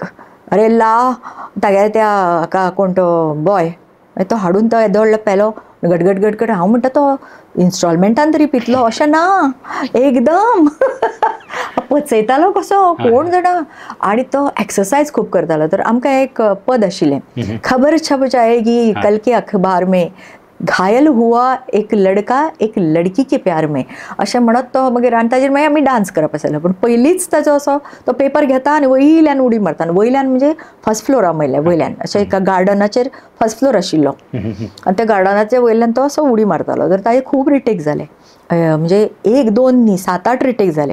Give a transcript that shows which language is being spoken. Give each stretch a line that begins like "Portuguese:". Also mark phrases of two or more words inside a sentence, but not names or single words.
Konkani: अरे ला तागे त्या हाका कोण तो बॉय तो हाडून तो येदो व्हडलो पेलो गडगड गडगड. हांव म्हणटा तो इन्स्टॉलमेंटान तरी पितलो, अशें ना, एकदम पचयतालो कसो कोण जाणा. आणि तो एक्सरसाइज खूब करतालो. तर आमकां एक पद आशिल्लें,
Hindi: खबर छप जाएगी कल के अखबार में, घायल हुआ एक लड़का एक लड़की के प्यार में,
Konkani: अशें म्हणत तो मागीर. आनी ताजेर मागीर आमी डान्स करप आसलें. पूण पयलींच ताजो असो तो पेपर घेता आनी वयल्यान उडी मारता. आनी वयल्यान म्हणजे
English: first floora
Konkani: वयल्यान अशें एका गार्डनाचेर
English: first floor
Konkani: आशिल्लो आनी त्या गार्डनाचे वयल्यान तो असो उडी मारतालो. तर ताजे खूब रिटेक जाले, म्हणजे 1-2 न्ही 7-8 रिटेक जाले.